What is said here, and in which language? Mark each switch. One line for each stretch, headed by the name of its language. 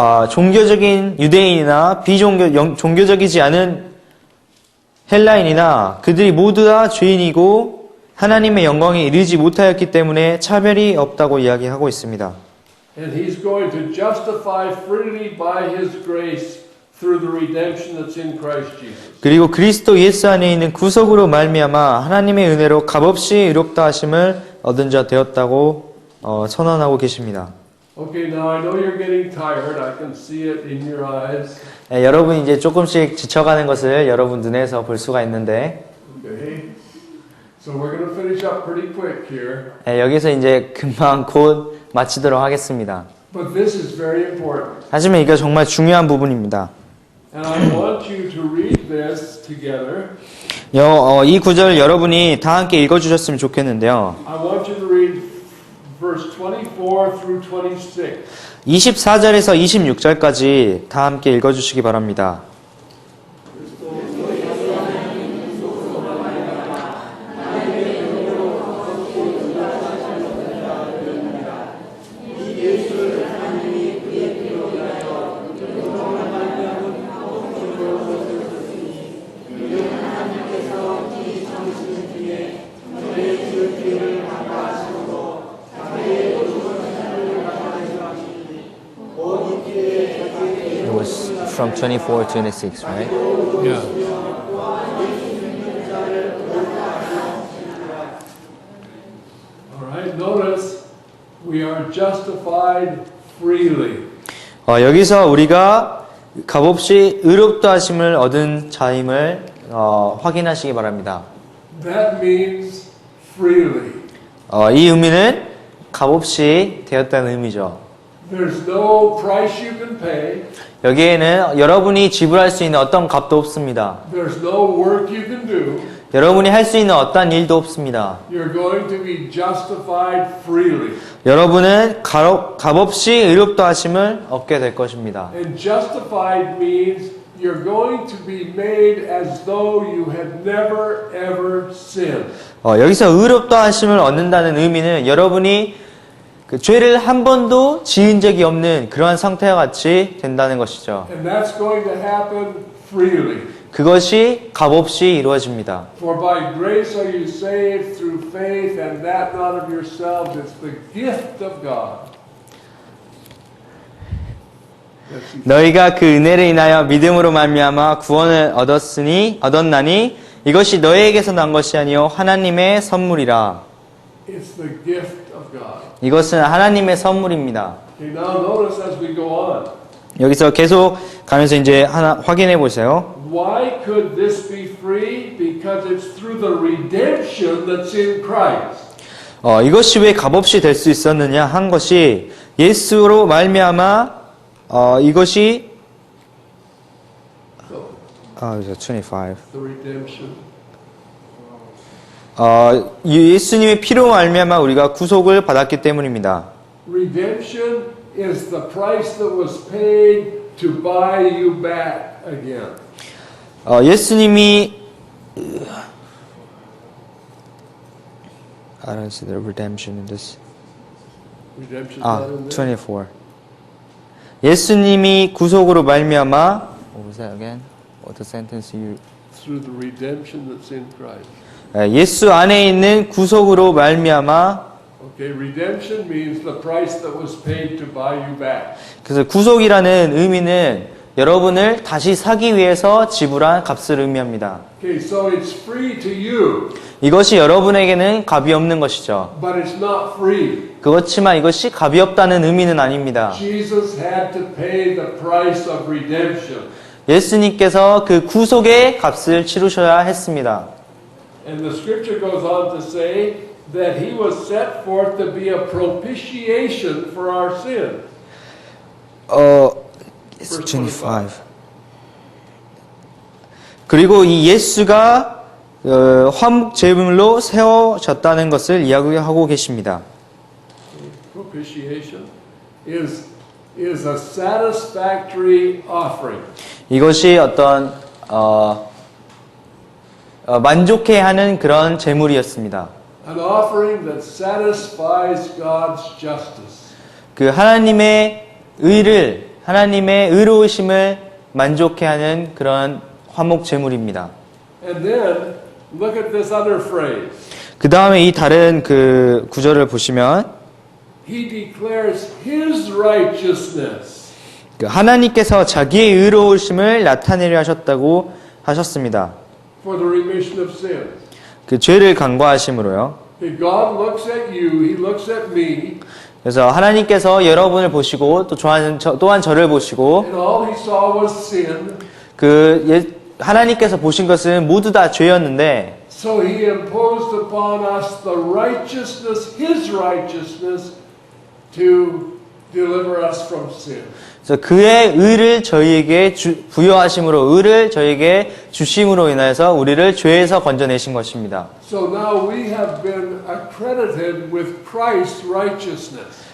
Korean: 종교적인 유대인이나 종교적이지 않은 헬라인이나 그들이 모두 다 죄인이고 하나님의 영광에 이르지 못하였기 때문에 차별이 없다고 이야기하고 있습니다.
English: And he's going to justify freely by his grace through the redemption that's in Christ Jesus.
Korean: 그리고 그리스도 예수 안에 있는 구속으로 말미암아 하나님의 은혜로 값없이 의롭다 하심을 얻은 자 되었다고 선언하고 계십니다.
English: Okay, now I know you're getting tired. I can see it in your eyes.
Korean: 네, 여러분이 이제 조금씩 지쳐가는 것을 여러분 눈에서 볼 수가 있는데
English: Okay. So we're going to finish up pretty quick here.
Korean: 네, 여기서 이제 금방 곧 마치도록 하겠습니다.
English: But this is very important.
Korean: 하지만 이거 정말 중요한 부분입니다.
English: And I want you to read this together.
Korean: 이 구절 여러분이 다 함께 읽어주셨으면 좋겠는데요.
English: I want you to read verse 24 through 26.
Korean: 24절에서 26절까지 다 함께 읽어주시기 바랍니다.
English: From 24 to 26, right? Yeah. All right, notice we are justified freely.
Korean: 여기서 우리가 값없이 의롭다 하심을 얻은 자임을 확인하시기 바랍니다.
English: That means freely.
Korean: 이 의미는 값없이 되었다는 의미죠.
English: There's no price you can pay.
Korean: 여기에는 여러분이 지불할 수 있는 어떤 값도 없습니다.
English: There's no work you can do.
Korean: 여러분이 할 수 있는 어떤 일도 없습니다.
English: You're going to be justified freely.
Korean: 여러분은 값없이 의롭다 하심을 얻게 될 것입니다.
English: And justified means you're going to be made as though you had never ever sinned.
Korean: 여기서 의롭다 하심을 얻는다는 의미는 여러분이 그 죄를 한 번도 지은 적이 없는 그러한 상태와 같이 된다는 것이죠.
English: And that's going to happen freely.
Korean: 그것이 값없이 이루어집니다.
English: For by grace are you saved through faith, and that not of yourselves, it's the gift of God.
Korean: 너희가 그 은혜를 인하여 믿음으로 말미암아 구원을 얻었나니 이것이 너희에게서 난 것이 아니요 하나님의 선물이라.
English: It's the gift of God.
Korean: 이것은 하나님의 선물입니다.
English: Okay, now notice as we go on.
Korean: 여기서 계속 가면서 이제 하나 확인해 보세요.
English: Why could this be free? Because it's through the redemption that's in Christ.
Korean: 이것이 왜 값없이 될 수 있었느냐 한 것이 예수로 말미암아 이것이 25.
English: The redemption.
Korean: 예수님의 피로 말미암아 우리가 구속을 받았기 때문입니다.
English: Redemption is the price that was paid to buy you back again.
Korean: 예수님이
English: I don't see the redemption in this. Redemption's not in there. 24.
Korean: 예수님이 구속으로 말미암아
English: What was that again? What the sentence you Through the redemption that's in Christ.
Korean: 예수 안에 있는 구속으로 말미암아
English: Okay, redemption means the price that was paid to buy you back.
Korean: 그래서 구속이라는 의미는 여러분을 다시 사기 위해서 지불한 값을 의미합니다.
English: Okay, so it's free to you,
Korean: 이것이 여러분에게는 값이 없는 것이죠.
English: but it's not free.
Korean: 그렇지만 이것이 값이 없다는 의미는 아닙니다.
English: Jesus had to pay the price of redemption.
Korean: 예수님께서 그 구속의 값을 치르셔야 했습니다.
English: And the scripture goes on to say that he was set forth to be a propitiation for our sin. It's 25.
Korean: 그리고 이 예수가 화목 제물로 세워졌다는 것을 이야기하고 계십니다.
English: propitiation, is a satisfactory offering.
Korean: 이것이 어떤 만족해하는 그런 제물이었습니다.
English: An offering that satisfies God's justice.
Korean: 그 하나님의 의를 하나님의 의로우심을 만족해하는 그런 화목 제물입니다.
English: And then look at this other phrase.
Korean: 그 다음에 이 다른 그 구절을 보시면
English: He declares his righteousness.
Korean: 그 하나님께서 자기의 의로우심을 나타내려 하셨다고 하셨습니다.
English: For the remission of sins.
Korean: 그 죄를 간과하심으로요.
English: If God looks at you, He looks at me,
Korean: 그래서 하나님께서 여러분을 보시고 또 또한 저를 보시고
English: and all He saw was sin.
Korean: 하나님께서 보신 것은 모두 다 죄였는데
English: So He imposed upon us the righteousness, His righteousness, to deliver us from sin.
Korean: 그래서 그의 의를 저희에게 부여하심으로 의를 저희에게 주심으로 인하여서 우리를 죄에서 건져내신 것입니다.
English: So now we have been accredited with Christ's righteousness.